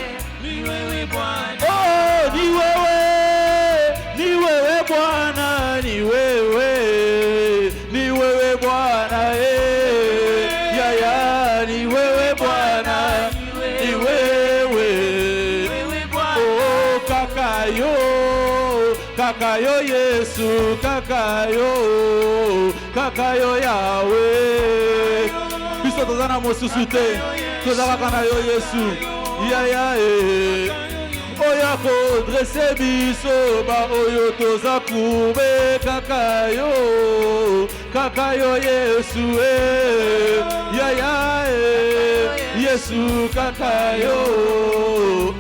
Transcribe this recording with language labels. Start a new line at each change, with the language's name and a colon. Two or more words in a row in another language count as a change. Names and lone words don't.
Swahili: Oh, ni wewe Bwana, ni wewe Bwana, ya ni wewe Bwana, ni wewe.
Lingala: Oh, kakayo Yesu, kakayo Yahweh, biso tozana mosusu te, tozalaka na yo Yesu, ya oya kodrese biso ba oyo toza kube, kakayo Yesu, ya Yesu, kakayo.